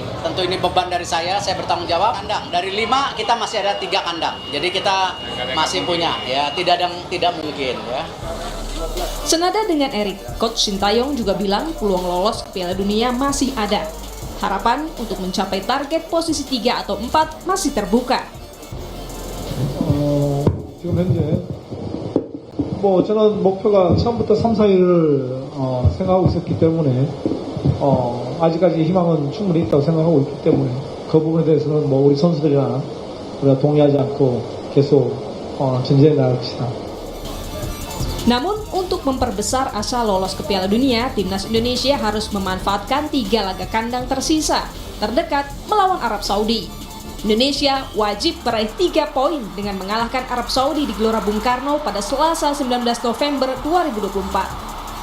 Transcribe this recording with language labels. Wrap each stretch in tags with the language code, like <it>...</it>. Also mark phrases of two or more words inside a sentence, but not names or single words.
<id>Tentu ini beban dari saya bertanggung jawab. Kandang dari 5 kita masih ada 3 kandang. Jadi kita masih punya. Ya, tidak mungkin. Ya. Senada dengan Erick, Coach Sintayong juga bilang peluang lolos ke Piala Dunia masih ada. Harapan untuk mencapai target posisi 3 atau 4 masih terbuka.</id> <ko>지금 현재 저는 목표가 처음부터 3, 4위를 생각하고 있었기 때문에 아직까지 희망은 충분히 있다고 생각하고 있기 때문에 그 부분에 대해서는 우리 선수들이나 우리가 동의하지 않고 계속 전진해 나갑시다.</ko> <id>Namun, untuk memperbesar asa lolos ke Piala Dunia, Timnas Indonesia harus memanfaatkan 3 laga kandang tersisa, terdekat melawan Arab Saudi. Indonesia wajib meraih 3 poin dengan mengalahkan Arab Saudi di Gelora Bung Karno pada Selasa 19 November 2024.</id>